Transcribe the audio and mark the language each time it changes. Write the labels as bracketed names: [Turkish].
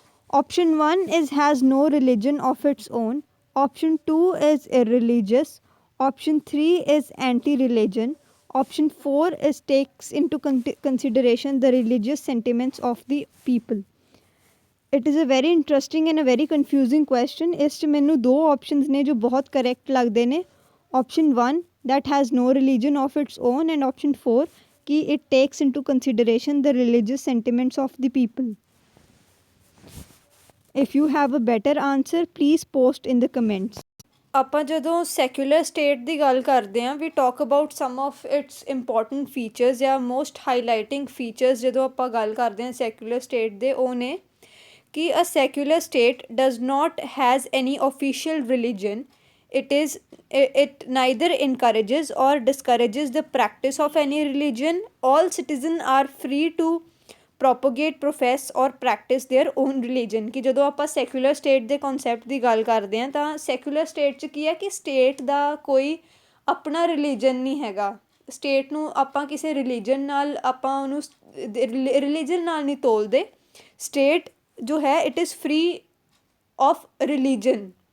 [English] Option 1 is has no religion of its own, option 2 is irreligious, option 3 is anti-religion, Option 4 is takes into consideration the religious sentiments of the people. It is a very interesting and a very confusing question. [Punjabi] ਇਸ 'ਚ ਮੈਨੂੰ ਦੋ options ਨੇ ਜੋ ਬਹੁਤ correct ਲੱਗਦੇ ਨੇ. [English] Option 1 that has no religion of its own and option 4 कि it takes into consideration the religious sentiments of the people. If you have a better answer, please post in the comments. [Punjabi] ਆਪਾਂ ਜਦੋਂ secular state ਦੀ ਗੱਲ ਕਰਦੇ ਹਾਂ [English] we talk about some of its important features ਜਾਂ most highlighting features [Punjabi] ਜਦੋਂ ਆਪਾਂ ਗੱਲ ਕਰਦੇ ਹਾਂ ਸੈਕੂਲਰ ਸਟੇਟ ਦੇ ਉਹ ਨੇ ਕਿ [English] A secular state does not has any official religion. It neither encourages or discourages the practice of any religion. All citizens are free to propagate, profess or practice their own religion. [Punjabi] ਕਿ ਜਦੋਂ ਆਪਾਂ secular state ਦੇ concept ਦੀ ਗੱਲ ਕਰਦੇ ਹਾਂ ਤਾਂ secular state 'ਚ ਕੀ ਹੈ ਕਿ ਸਟੇਟ ਦਾ ਕੋਈ ਆਪਣਾ ਰਿਲੀਜਨ ਨਹੀਂ ਹੈਗਾ. ਸਟੇਟ ਨੂੰ ਆਪਾਂ ਕਿਸੇ ਰਿਲੀਜਨ ਨਾਲ ਆਪਾਂ ਉਹਨੂੰ ਰਿਲੀਜਨ ਨਾਲ ਨਹੀਂ ਤੋਲਦੇ. [English] state [Punjabi] ਜੋ ਹੈ [English] It is free of religion.